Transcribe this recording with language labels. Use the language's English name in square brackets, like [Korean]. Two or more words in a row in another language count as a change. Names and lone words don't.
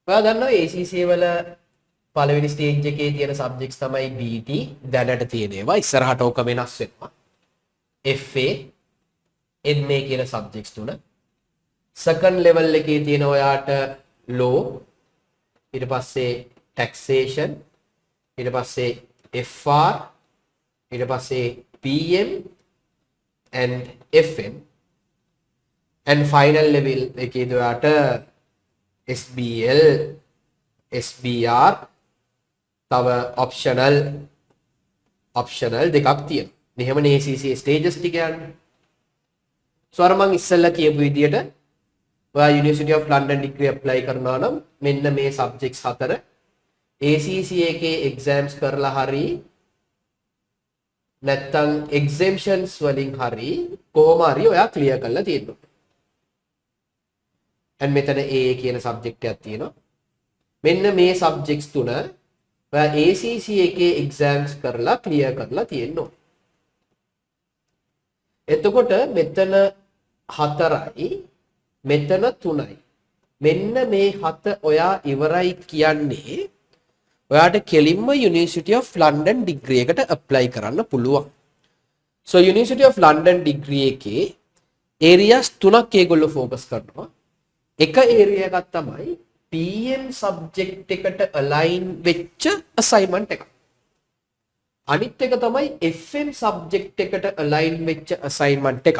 [Sinhala] ඔයා දන්නවා ACCA වල පළවෙනි ස්ටේජ් එකේ තියෙන සබ්ජෙක්ට්ස් තමයි BT දැනට තියෙන ඒවා ඉස්සරහට ඕක වෙනස් වෙනවා. FA MA කියන සබ්ජෙක්ට්ස් තුන. [English] second level [Sinhala] එකේ තියෙන ඔයාට law ඊට පස්සේ taxation ඊට පස්සේ FR ඊට පස්සේ [English] PM and FM and final level [Sinhala] එකේ ඔයාට SBL SBR තව optional දෙකක් තියෙනවා. මෙහෙමනේ ACCA stages ටික යන්නේ. So අර මං ඉස්සෙල්ලා කියපු විදියට ඔයා University of London degree apply කරනවා නම් මෙන්න මේ subjects හතර ACCA එකේ exams කරලා හරි නැත්තම් exemptions වලින් හරි කොහොම හරි ඔයා clear කරලා තියෙනවා. and මෙතන A කියන subject එකක් තියෙනවා. මෙන්න මේ subjects තුන ඔයා ACCA එකේ exams කරලා clear කරලා තියෙනවා. එතකොට මෙතන 4යි මෙතන 3යි. මෙන්න මේ 7 ඔයා ඉවරයි කියන්නේ ඔයාට කෙලින්ම University of London degree එකට apply කරන්න පුළුවන්. So University of London degree එකේ areas 3ක් ඒගොල්ලෝ focus කරනවා. එක area එකක් තමයි PM subject එකට align වෙච්ච assignment එකක්. අනිත් එක තමයි FM subject එකට align වෙච්ච assignment එකක්.